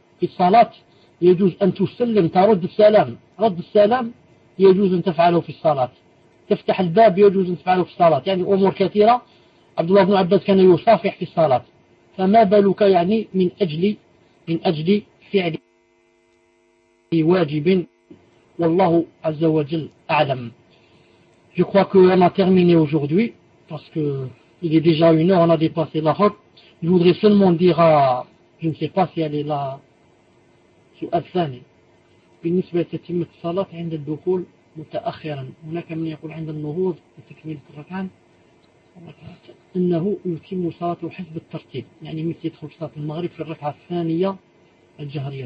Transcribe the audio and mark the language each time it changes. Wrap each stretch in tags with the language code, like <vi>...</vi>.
<ar>في الصلاة يجوز أن تسلم ترد السلام. رد السلام يجوز أن تفعله في الصلاة. تفتح الباب يجوز أن تفعله في الصلاة. يعني أمور كثيرة. عبد الله بن عباس كان يصافح في الصلاة. فما بالك يعني من أجل فعل واجب. والله عز وجل أعلم.</ar> <fr>Je crois que on a terminé aujourd'hui parce que il est déjà une heure. On a dépassé la heure. Je voudrais seulement dire à je ne sais pas si elle est là.</fr> <ar>سؤال ثاني بالنسبة لتتمة الصلاة عند الدخول متأخرا. هناك من يقول عند النهوض لتكميل الركعان أنه يتم صلاة حسب الترتيب يعني مثل يدخل صلاة المغرب في الركعة الثانية الجهرية.</ar>